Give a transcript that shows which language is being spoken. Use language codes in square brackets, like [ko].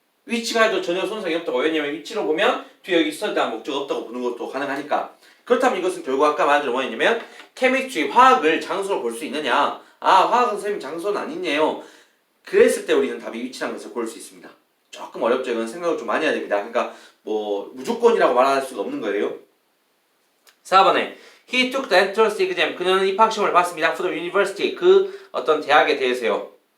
[ko] 위치가 해도 전혀 손상이 없다고. 왜냐면 위치로 보면 뒤에 여기 study한 목적 없다고 보는 것도 가능하니까. 그렇다면 이것은 결국 아까 말한 대로 뭐였냐면 chemistry, 화학을 장소로 볼 수 있느냐. 아, 화학은 선생님 장소는 아니네요. 그랬을 때 우리는 답이 위치라는 것을 고를 수 있습니다. 조금 어렵죠. 이건 생각을 좀 많이 해야 됩니다. 그러니까 뭐 무조건이라고 말할 수가 없는 거예요. 4번에 [en] He took the entrance exam. [ko] 그는 입학시험을 봤습니다. [en] For the university. [ko] 그 어떤 대학에 대해서요.